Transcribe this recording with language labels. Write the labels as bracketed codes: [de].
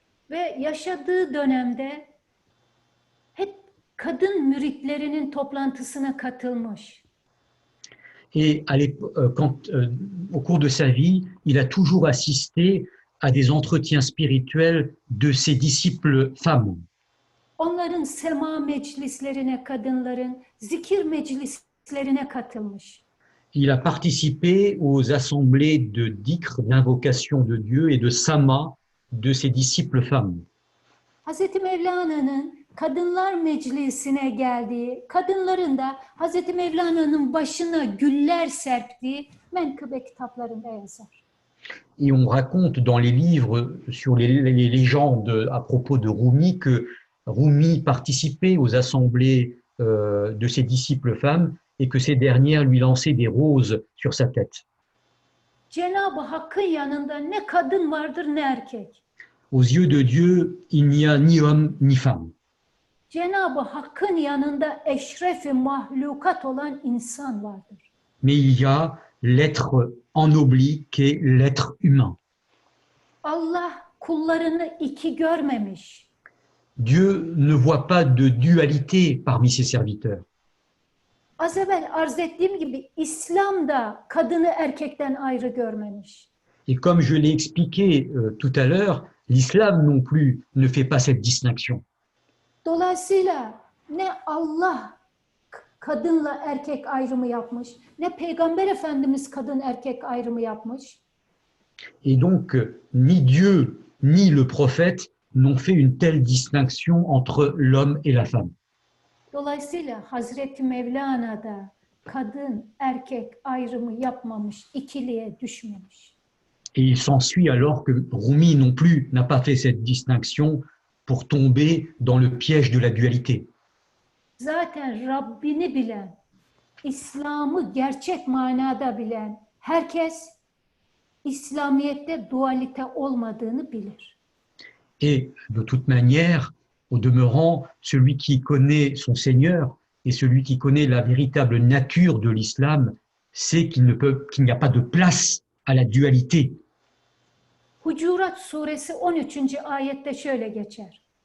[tr] Ve yaşadığı dönemde hep kadın müritlerinin toplantısına katılmış. [fr] Et au cours de sa vie, il a toujours assisté à des entretiens spirituels de ses disciples femmes. [tr] Onların sema meclislerine, kadınların zikir meclislerine katılmış. [fr] Il a participé aux assemblées de dhikr, d'invocation de Dieu et de sama de ses disciples femmes. [tr] Hazreti Mevlana'nın kadınlar meclisine geldiği, kadınların da Hazreti Mevlana'nın başına güller serptiği menkıbe kitaplarında yazar. [fr] Et on raconte dans les livres sur les légendes à propos de Rumi que Rumi participait aux assemblées de ses disciples femmes et que ces dernières lui lançaient des roses sur sa tête. [tr] Cenab-ı Hakk'ın yanında ne kadın vardır ne erkek. [fr] Aux yeux de Dieu, il n'y a ni homme ni femme. [tr] Cenab-ı Hakk'ın yanında eşref-i mahlukat olan insan vardır. [fr] Mais il y a l'être ennobli qu'est l'être humain. [tr] Allah kullarını iki görmemiş. [fr] Dieu ne voit pas de dualité parmi ses serviteurs. [tr] Az evvel arz ettiğim gibi İslam da kadını erkekten ayrı görmemiş. [fr] Et comme je l'ai expliqué tout à l'heure, l'islam non plus ne fait pas cette distinction. [tr] Dolayısıyla ne Allah kadınla erkek ayrımı yapmış, ne Peygamber Efendimiz kadın erkek ayrımı yapmış. [fr] Et donc, ni Dieu ni le prophète n'ont fait une telle distinction entre l'homme et la femme. [tr] Dolayısıyla Hazreti Mevlana da kadın erkek ayrımı yapmamış, ikiliye düşmemiş. [fr] Et il s'ensuit alors que Rumi non plus n'a pas fait cette distinction pour tomber dans le piège de la dualité. [tr] Zaten Rabbini bilen, İslam'ı gerçek manada bilen herkes İslamiyet'te dualite olmadığını bilir. [fr] Et de toute manière, au demeurant, celui qui connaît son Seigneur et celui qui connaît la véritable nature de l'islam sait qu'il n'y a pas de place à la dualité. [tr] Hucurat suresi 13. ayette şöyle geçer.